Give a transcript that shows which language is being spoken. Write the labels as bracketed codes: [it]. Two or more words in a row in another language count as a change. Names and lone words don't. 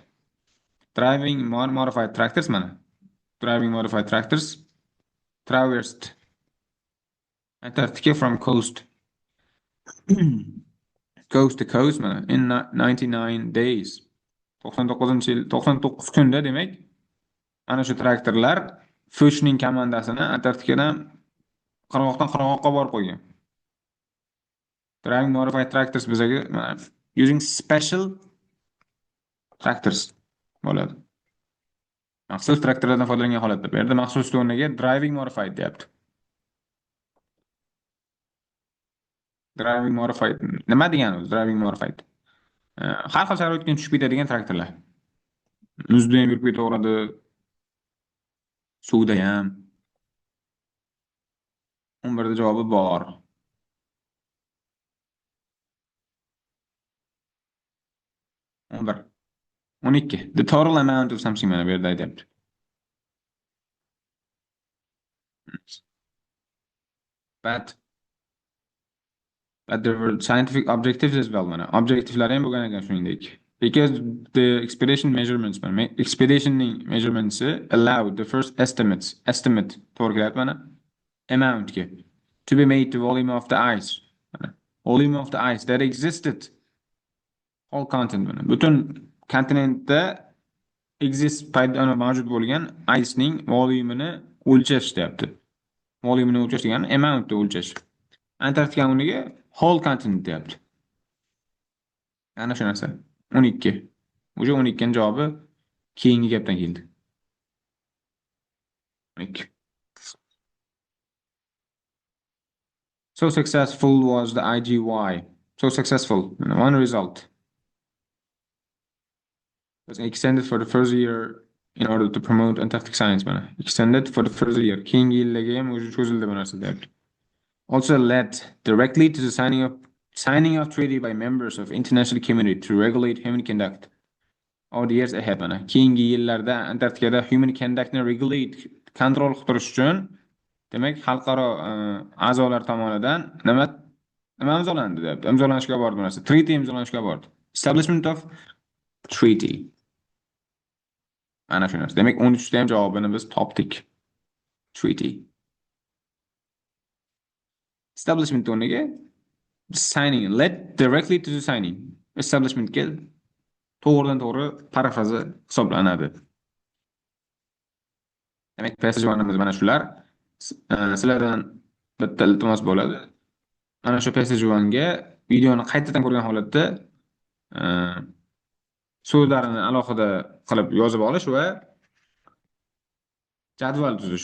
[en] Driving modified tractors mana. Driving modified tractors traversed Antarctica from coast to coast mana in 99 days. [uz] 99 kunda demak ana shu traktorlar Fochning komandasini Antarktikadan qirg'oqdan qirg'oqqa borib qo'ygan. [en] Driving modified tractors bizaga using special tractors bo'ladi. [uz] Maxsus traktorlardan foydalangan holatda. Bu yerda maxsus o'rniga [en] driving modified [uz] deyapti. [en] Driving modified [uz] nima degani o'zi [en] driving modified? [uz] Har xil sharoitga tushib ketadigan traktorlar. Muzda ham yurib ketaveradi, suvda ham. 11da javobi bor. 11. 12. [en] The total amount of something [uz] mana bu yerda aytyapti. [en] But there were scientific objectives as well mana. [uz] Objectivelar ham bo'lgan ekan shuningdek. [en] Because the expedition measurements expeditionning measurements allowed the first estimate [uz] to'g'ri mana [en] amount ga to be made to volume of the ice. Volume of the ice that existed all continent mana. [uz] Butun kontinentda mavjud bo'lgan ice ning volumini o'lchash deyapti. Volumini o'lchash degani amount ni o'lchash. Antarktika o'rniga [en] whole continent [uz] deyapti. Ana shu narsa. 12. O'sha 12 javobi keyingi gapdan keldi. 12. [en] So successful was the IGY. So successful. One result was extended for the first year in order to promote Antarctic science. Extended for the first year. [uz] Keyingi yillarga ham o'sha cho'zildi bu narsa deyapti. [en] Also led directly to the signing of treaty by members of international community to regulate human conduct. Or the years ahead mana. [uz] Keyingi yillarda Antarktikada [en] human conductni regulate, [uz] kontrol qilib turish uchun demak xalqaro a'zolar tomonidan nima imzolandi deb imzolanishga bordi bu narsa. Treaty imzolanishga bordi. [en] Establishment of treaty. [uz] Ana shu narsa. Demak 13da ham javobini biz topdik. [en] Treaty. Establishment o'rniga signing, let directly to the signing. [uz] Establishmentga to'g'ridan to'g'ri parafrazi hisoblanadi. Demak, passage-1imiz mana shular. Sizlardan bitta iltimos bo'ladi. Mana shu passage-1ga videoni qaytadan ko'rgan holatda e, so'zlarini alohida qilib yozib olish va jadval tuzish.